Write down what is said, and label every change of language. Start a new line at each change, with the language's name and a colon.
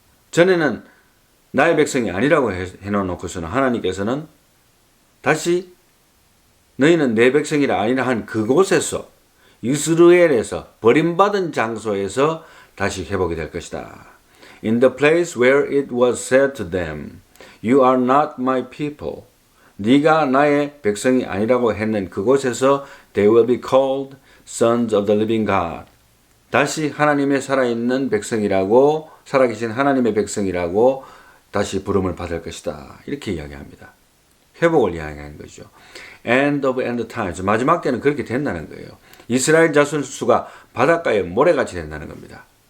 Korean: 전에는 나의 백성이 아니라고 해놓고서는 하나님께서는 다시 너희는 내 백성이라 아니라 한 그곳에서 이스라엘에서 버림받은 장소에서 다시 회복이 될 것이다.
English: In the place where it was said to them, You are not my people.
Korean: 네가 나의 백성이 아니라고 했는 그곳에서
English: They will be called sons of the living God.
Korean: 다시 하나님의 살아있는 백성이라고, 살아계신 하나님의 백성이라고 다시 부름을 받을 것이다. 이렇게 이야기합니다. 회복을 이야기하는 거죠.
English: End of end times.
Korean: 마지막 때는 그렇게 된다는 거예요. 이스라엘 자손 수가 바닷가에 모래같이 된다는 겁니다.